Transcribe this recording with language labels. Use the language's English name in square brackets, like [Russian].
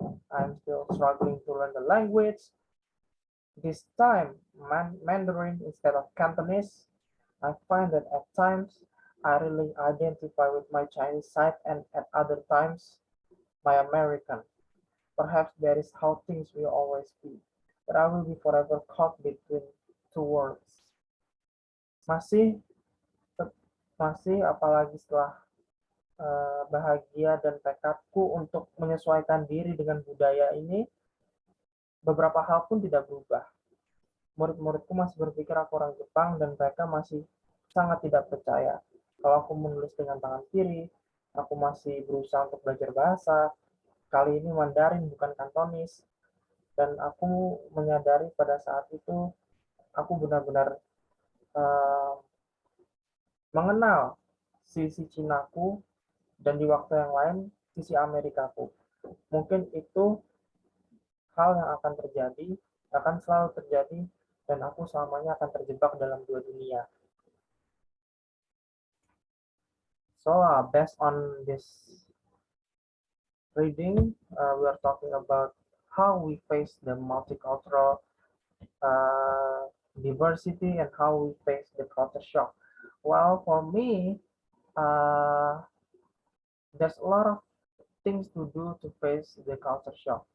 [English] I'm still struggling to learn the language. This time, Mandarin instead of Cantonese. I find that at times I really identify with my Chinese side, and at other times my American. Perhaps that is how things will always be. But I will be forever caught between two worlds. [Indonesian] Masih, masih apalagi setelah bahagia dan tekadku untuk menyesuaikan diri dengan budaya ini, beberapa hal pun tidak berubah. Murid-muridku masih berpikir aku orang Jepang, dan mereka masih sangat tidak percaya kalau aku menulis dengan tangan kiri. Aku masih berusaha untuk belajar bahasa, kali ini Mandarin bukan Kantonis, dan aku menyadari pada saat itu aku benar-benar uh, mengenal sisi Cinaku, dan di waktu yang lain sisi Amerikaku. Mungkin itu hal yang akan terjadi, akan selalu terjadi, dan aku selamanya akan terjebak dalam dua dunia. [English] So, based on this reading, we are talking about how we face the multicultural diversity and how we face the culture shock. Well, for me, uh, there's a lot of things to do to face the culture shock.